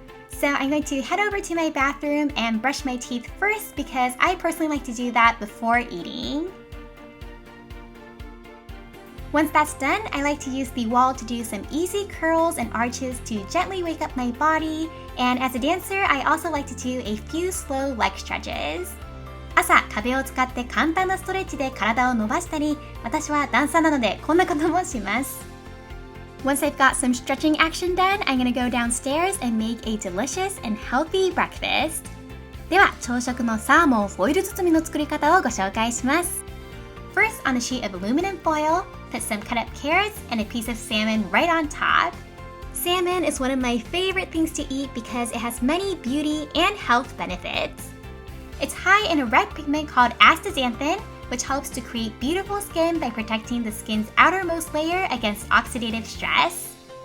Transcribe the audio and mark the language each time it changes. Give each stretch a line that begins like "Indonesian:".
English: So I'm going to head over to my bathroom and brush my teeth first because I personally like to do that before eating. Once that's done, I like to use the wall to do some easy curls and arches to gently wake up my body. And as a dancer, I also like to do a few slow leg stretches.
Japanese: 朝、壁を使って簡単なストレッチで体を伸ばしたり、私はダンサーなのでこんなこともします。
English: Once I've got some stretching action done, I'm gonna go downstairs and make a delicious and healthy breakfast.
Japanese: では、朝食のサーモンフォイル包みの作り方をご紹介します。
English: First, on a sheet of aluminum foil, put some cut up carrots and a piece of salmon right on top. Salmon is one of my favorite things to eat because it has many beauty and health benefits. It's high in a red pigment called astaxanthin, which helps to create beautiful skin by protecting the skin's outermost layer against oxidative stress.